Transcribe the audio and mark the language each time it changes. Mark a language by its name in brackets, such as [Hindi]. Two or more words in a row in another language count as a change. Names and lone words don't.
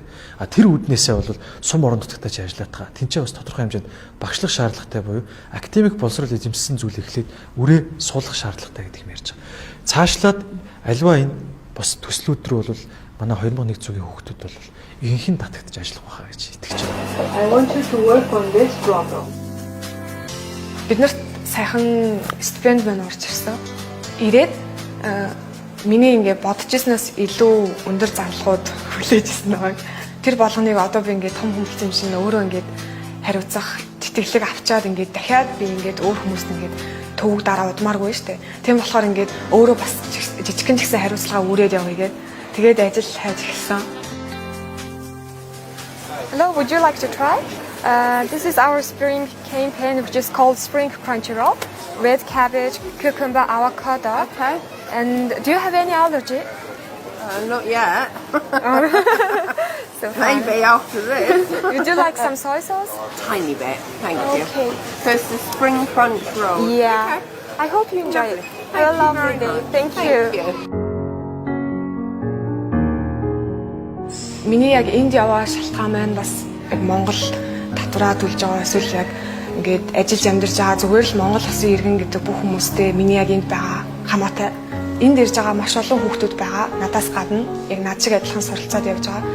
[Mongolian] Тэр үүднээсээ бол сум орон нутгатаа ч ажиллаатхаа. Тэнцээ бас тодорхой хэмжээнд багшлах шаардлагатай буюу академик боловсрол эзэмшсэн зүйл эхлээд үрээ суулгах шаардлагатай гэдэг юм ярьж байгаа. Цаашлаад альва энэ бас төслүүд рүү бол манай 2100 цагийн хүүхдүүд бол ихэнх нь татагдж ажиллах байхаа гэж итгэж байна. [English] I want you to work on this problem. [Mongolian] Биднэрт сайхан стипенд байна орж ирсэн. Ирээд миний ингээ бодож ирснээс илүү өндөр зарлагууд хүлээж ирсэн байгаа. Тэр болгоныг одоо би ингээ том хүмүүст юм шиг өөрөө ингээ хариуцах, тэтгэлэг авчаад ингээ дахиад би ингээ өөр хүмүүст ингээ төвөг дараа удмааргүй штэ. Тийм болохоор ингээ өөрөө бас жижигхэн ч гэсэн хариуцлага үрээд явъя гэдэг. Тэгээд ажил хайж эхэлсэн. [English] Hello, would you like to try? This is our spring campaign, which is called Spring Crunchy Roll. Red cabbage, cucumber, avocado. Okay. And do you have any allergy? Not yet. So Maybe after this. Would you like some soy sauce? Tiny bit, thank you. Okay. So it's the spring crunch roll. Yeah. I hope you enjoy it. Have a lovely day. Thank you. [Mongolian] Миний яг энд яваа шалтгаан маань бас яг Монгол татвараа төлж байгаа эсвэл яг ингээд ажиллаж амьдарч байгаа зүгээр л Монгол улсын иргэн гэдэг бүх хүмүүстээ миний яг энд байгаа хамаатай. Энд ирж байгаа маш олон хүүхдүүд байгаа. Надаас гадна яг над шиг адилхан суралцаад явж байгаа.